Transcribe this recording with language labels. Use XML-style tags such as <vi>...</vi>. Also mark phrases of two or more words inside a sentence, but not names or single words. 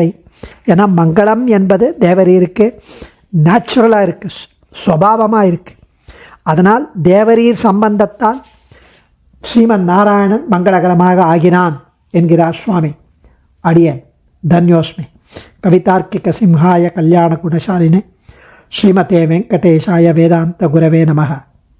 <ta>ஏன்னா மங்களம் என்பது தேவரீருக்கு நேச்சுரலாக இருக்குது, சுபாவமாக இருக்குது. அதனால் தேவரீர் சம்பந்தத்தால் ஸ்ரீமன் நாராயணன் மங்களகரமாக ஆகினான் என்கிறார் சுவாமி. அடியேன் தன்யோஸ்மி.</ta> <sa>कवितार्किक सिंहाय कल्याण गुणशालिने श्रीमते वेङ्कटेशाय वेदान्त गुरवे नमः.</sa>